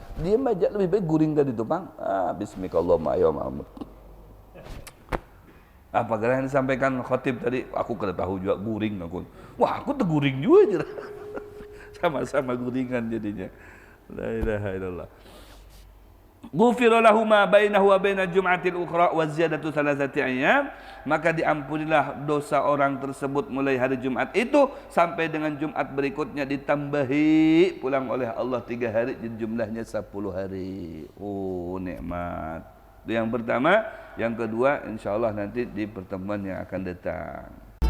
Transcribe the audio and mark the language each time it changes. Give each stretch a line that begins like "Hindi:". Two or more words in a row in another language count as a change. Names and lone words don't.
Indonesian: Dia aja lebih baik guring tadi itu, Bang. Bismillahirrahmanirrahim. Apa yang disampaikan khatib tadi, aku kena tahu juga guring aku. Wah, aku terguring juga aja. Sama-sama guringan jadinya.
Arabic: لا إله إلا الله. غفر له ما بينه وبين الجمعة الأخرى وزيادة ثلاثة أيام,
Indonesian: maka diampunilah dosa orang tersebut mulai hari Jumat itu sampai dengan Jumat berikutnya, ditambahi pulang oleh Allah 3 hari, jadi jumlahnya 10 hari. Oh, nikmat. Itu yang pertama. Yang kedua insyaallah nanti di pertemuan yang akan datang.